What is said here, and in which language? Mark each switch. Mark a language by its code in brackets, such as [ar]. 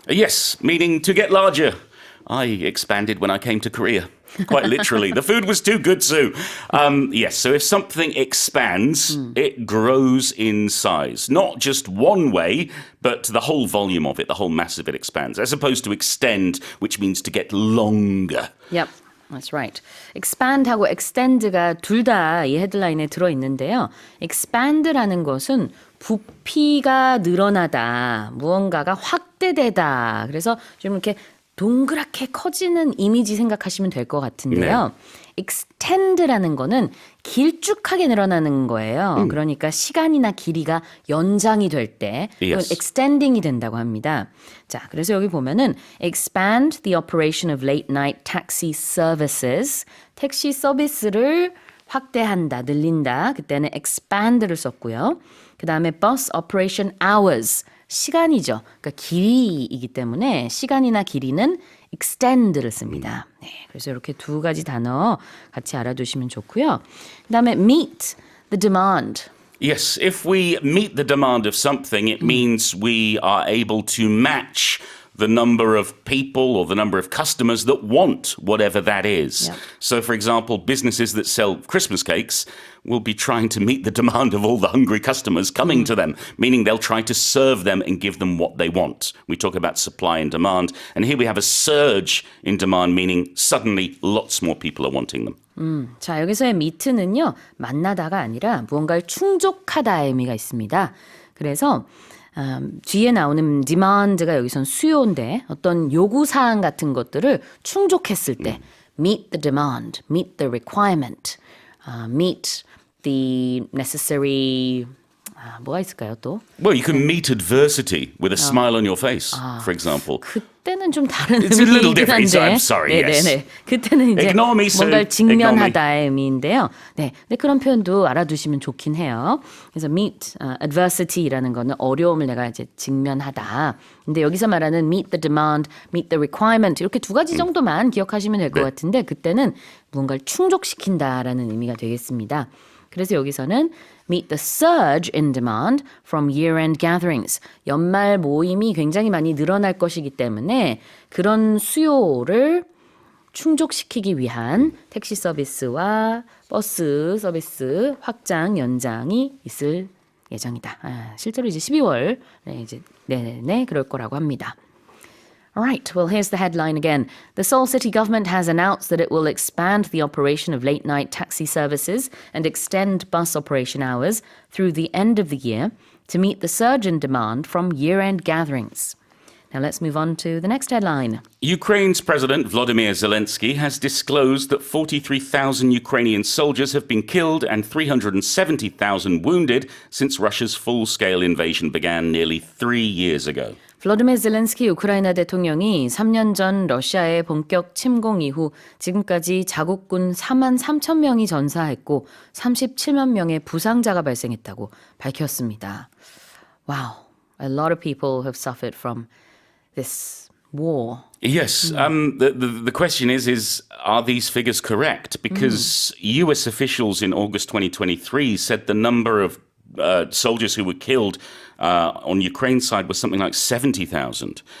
[en] Yes, meaning to get larger. I expanded when I came to Korea. Quite literally. The food was too good, Sue. Yes, so if something expands, it grows in size. Not just one way, but the whole volume of it, the whole mass of it expands. As opposed to extend, which means to get longer. Yep. That's right. [ko] expand하고 extend가 둘 다 이 헤드라인에 들어있는데요. expand라는 것은 부피가 늘어나다, 무언가가 확대되다. 그래서 좀 이렇게 동그랗게 커지는 이미지 생각하시면 될 것 같은데요. extend라는 거는 길쭉하게 늘어나는 거예요. 그러니까 시간이나 길이가 연장이 될 때 이건 extending이 된다고 합니다. 자, 그래서 여기 보면은 [en] expand the operation of late night taxi services. [ko] 택시 서비스를 확대한다, 늘린다. 그때는 expand를 썼고요. 그 다음에 [en] bus operation hours. [ko] 시간이죠. 그러니까 길이이기 때문에 시간이나 길이는 extend를 씁니다. 네, 그래서 이렇게 두 가지 단어 같이 알아두시면 좋고요. 그다음에 [en] meet the demand. Yes, if we meet the demand of something, it means we are able to match the number of people or the number of customers that want whatever that is. Yep. So, for example, businesses that sell Christmas cakes will be trying to meet the demand of all the hungry customers coming to them, meaning they'll try to serve them and give them what they want. We talk about supply and demand, and here we have a surge in demand, meaning suddenly lots more people are wanting them. [ko] 자, 여기서의 meet는요, 만나다가 아니라 무언가를 충족하다의 의미가 있습니다. 그래서 뒤에 나오는 demand가 여기선 수요인데 어떤 요구사항 같은 것들을 충족했을 때 [en] meet the demand, meet the requirement, meet the necessary [ko] 뭐가 있을까요 또? [en] Well, you can meet adversity with a smile on your face, for example. [ko] 그때는 좀 다른 [en] It's a little [ko] 의미이긴 [en] different. [ko] 한데. [en] I'm sorry, yes. [ko] 네네네. 그때는 이제 [en] Ignore me, Sue. [ko] 뭔가를 [en] Ignore me. [ko] 직면하다의 의미인데요. 네, 근데 그런 표현도 알아두시면 좋긴 해요. 그래서 meet adversity라는 거는 어려움을 내가 이제 직면하다. 근데 여기서 말하는 [en] meet the demand, meet the requirement [ko] 이렇게 두 가지 정도만 기억하시면 될 것 같은데 그때는 무언가를 충족시킨다라는 의미가 되겠습니다. 그래서 여기서는 [en] meet the surge in demand from year-end gatherings. [ko] 연말 모임이 굉장히 많이 늘어날 것이기 때문에 그런 수요를 충족시키기 위한 택시 서비스와 버스 서비스 확장, 연장이 있을 예정이다. 실제로 이제 12월 이제 내내 그럴 거라고 합니다. [en] All right, well, here's the headline again. The Seoul city government has announced that it will expand the operation of late-night taxi services and extend bus operation hours through the end of the year to meet the surge in demand from year-end gatherings. Now let's move on to the next headline. Ukraine's President Volodymyr Zelensky has disclosed that 43,000 Ukrainian soldiers have been killed and 370,000 wounded since Russia's full-scale invasion began nearly 3 years ago. [ko] 볼로디미르 젤렌스키 우크라이나 대통령이 3년 전 러시아의 본격 침공 이후 지금까지 자국군 4만 3천 명이 전사했고 37만 명의 부상자가 발생했다고 밝혔습니다. [en] Wow, a lot of people have suffered from this war. Yes. The question is are these figures correct? Because US officials in August 2023 said the number of soldiers who were killed on Ukraine's side was something like 70,000.